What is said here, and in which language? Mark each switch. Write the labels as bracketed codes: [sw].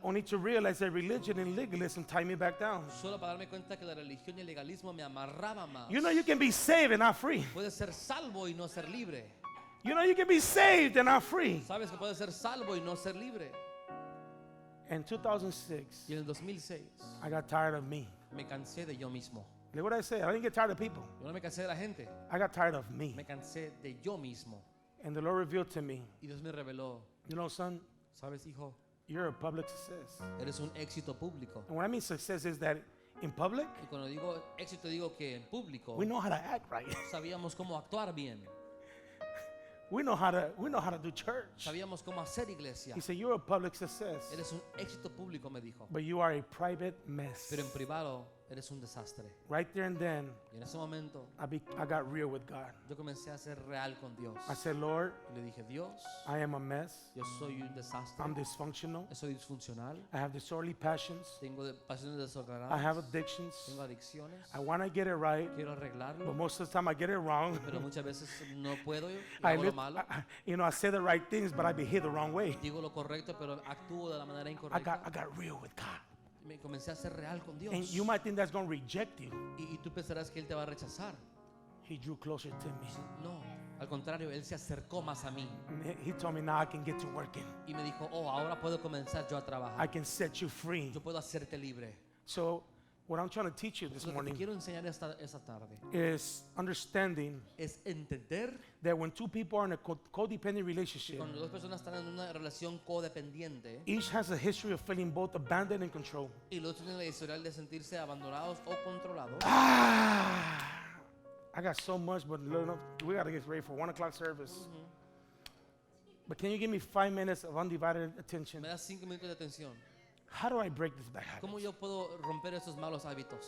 [en] only to realize that religion and legalism tie me back down. [es] Solo para darme cuenta que la religión y el legalismo me amarraba más. [en] You know you can be saved and not free. [es] Puedes ser salvo y no ser libre. [en] You know you can be saved and not free. [es] Sabes que puedes ser salvo y no ser libre. [en] In 2006, [es] Y en el 2006 [en] I got tired of me. [es] me cansé de yo mismo. [en] Look what I say. I didn't get tired of people. [es] Yo no me cansé de la gente, [en] I got tired of me. [es] me cansé de yo mismo. [en] And the Lord revealed to me, [es] Y Dios me reveló, [en] you know, son, [es] sabes, hijo, [en] you're a public success. [es] eres un éxito público. [en] And what I mean success is that in public, [es] Y cuando digo éxito digo que en público [en] we know how to act right. [es] sabíamos cómo actuar bien, [en] we know how to do church. [es] sabíamos cómo hacer iglesia. [en] He said, you're a public success, [es] Eres un éxito público, me dijo, [en] but you are a private mess. [es] pero en privado eres un desastre. [en] Right there and then, [es] Y en ese momento [en] I got real with God. [es] yo comencé a ser real con Dios. [en] I said, Lord, [es] Y le dije, Dios, [en] I am a mess. [es] yo soy un desastre, [en] I'm dysfunctional. [es] soy disfuncional, [en] I have disorderly passions. [es] tengo pasiones [en] I [es] desordenadas, [en] have addictions. [es] tengo adicciones, [en] I want to get it right, [es] quiero [en] but [es] arreglarlo, [en] most of the time I get it wrong. [es] pero muchas veces no puedo y [en] I, [es] hago lo malo. [en] I say the right things, but I behave the wrong way. [es] Digo lo correcto, pero actúo de la manera [en] I [es] incorrecta. [en] got real with God. [es] Me comencé a ser real con Dios. [en] And you might think that's going to reject you. [es] Y tú pensarás que Él te va a rechazar. [en] He drew closer to me. [es] No, Al contrario, él se acercó más a mí [en] And he told me, now I can get to working. [es] y me dijo, oh, ahora puedo comenzar yo a [en] I [es] trabajar. [en] can set you free. [es] Yo puedo hacerte libre. [en] So what I'm trying to teach you this [es] Lo que te [en] morning [es] quiero enseñar esta tarde [en] is understanding [es] es entender [en] that when two people are in a codependent [es] que [en] relationship, [es] cuando dos personas están en una relación codependiente [en] each has a history of feeling both abandoned and controlled. [es] y los dos tienen la historial de sentirse abandonados o controlados. [en] I got so much, but we got to get ready for 1 o'clock service. But can you give me 5 minutes of undivided attention? [es] Me das 5 minutos de atención. [en] How do I break this bad habit? [es] ¿Cómo yo puedo romper esos malos hábitos?